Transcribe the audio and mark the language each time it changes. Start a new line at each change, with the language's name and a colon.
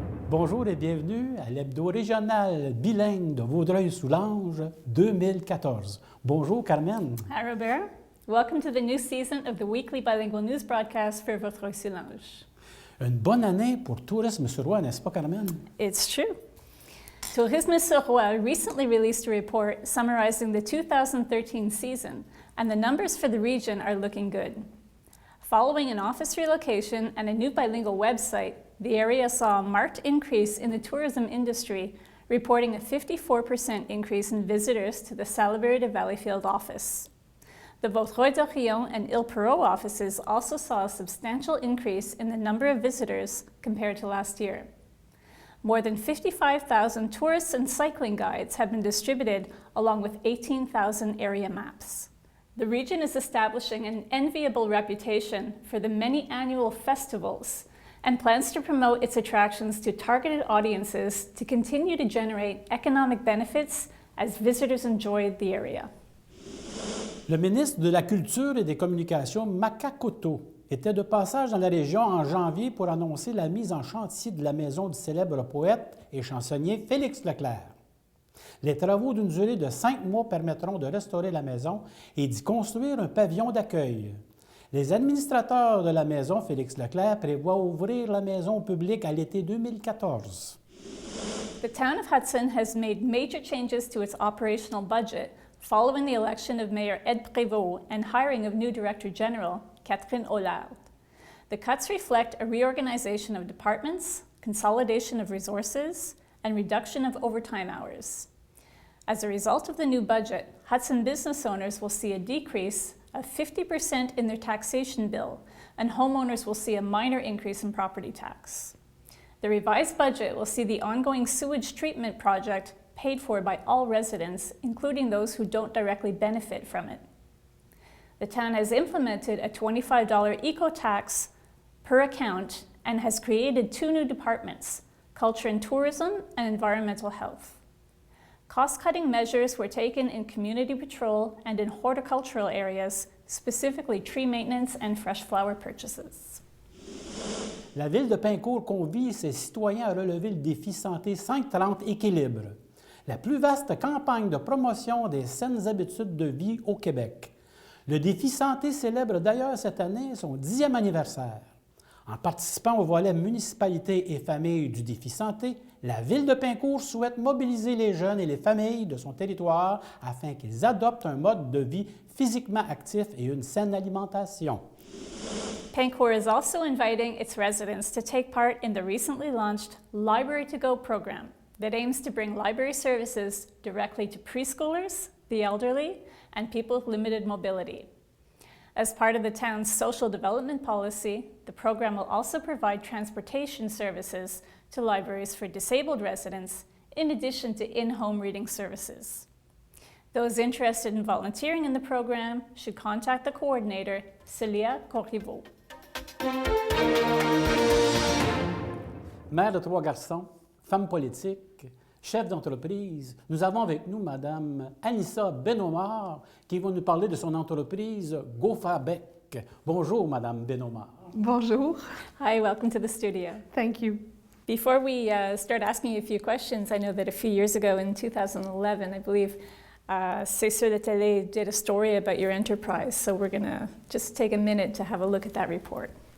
French: Bonjour et bienvenue à l'hebdo régional bilingue de Vaudreuil-Soulanges 2014. Bonjour Carmen.
English: Hi Robert. Welcome to the new season of the weekly bilingual news broadcast for Vaudreuil-Soulanges.
French: Une bonne année pour Tourisme sur Roi, n'est-ce pas Carmen?
English: It's true. Tourisme sur Roi recently released a report summarizing the 2013 season, and the numbers for the region are looking good. Following an office relocation and a new bilingual website, the area saw a marked increase in the tourism industry, reporting a 54% increase in visitors to the Salaberry de Valleyfield office. The Vaudreuil-Dorion and Île-Perrot offices also saw a substantial increase in the number of visitors compared to last year. More than 55,000 tourists and cycling guides have been distributed, along with 18,000 area maps. The region is establishing an enviable reputation for the many annual festivals and plans to promote its attractions to targeted audiences to continue to generate economic benefits as visitors enjoy the area.
French: Le ministre de la Culture et des Communications, Makakoto, était de passage dans la région en janvier pour annoncer la mise en chantier de la maison du célèbre poète et chansonnier Félix Leclerc. Les travaux d'une durée de 5 mois permettront de restaurer la maison et d'y construire un pavillon d'accueil. Les administrateurs de la maison Félix Leclerc prévoient ouvrir la maison au public à l'été 2014.
English: The town of Hudson has made major changes to its operational budget following the election of Mayor Ed Prévost and hiring of new Director General, Catherine Hollard. The cuts reflect a reorganization of departments, consolidation of resources, and reduction of overtime hours. As a result of the new budget, Hudson business owners will see a decrease of 50% in their taxation bill, and homeowners will see a minor increase in property tax. The revised budget will see the ongoing sewage treatment project paid for by all residents, including those who don't directly benefit from it. The town has implemented a $25 eco-tax per account and has created 2 new departments, Culture and Tourism and Environmental Health. Cost-cutting measures were taken in community patrol and in horticultural areas, specifically tree maintenance and fresh flower purchases.
French: La ville de Pincourt convie ses citoyens à relever le défi Santé 530 Équilibre, la plus vaste campagne de promotion des saines habitudes de vie au Québec. Le défi Santé célèbre d'ailleurs cette année son 10e anniversaire. En participant au volet municipalité et famille du défi Santé, la ville de Pincourt souhaite mobiliser les jeunes et les familles de son territoire afin qu'ils adoptent un mode de vie physiquement actif et une saine alimentation.
English: Pincourt is also inviting its residents to take part in the recently launched Library to Go program that aims to bring library services directly to preschoolers, the elderly, and people with limited mobility. As part of the town's social development policy, the program will also provide transportation services to libraries for disabled residents, in addition to in-home reading services. Those interested in volunteering in the program should contact the coordinator, Celia Corriveau.
French: Mère de 3 garçons, femme politique, chef d'entreprise, nous avons avec nous Mme Anissa Benomar qui va nous parler de son entreprise GoFabec. Bonjour Mme Benomar. Bonjour.
English: Hi, welcome to the studio. Thank you. Before we start asking you a few questions, I know that a few years ago in 2011, I believe C'est sur la télé did a story about your enterprise, so we're going to just take a minute to have a look at that report.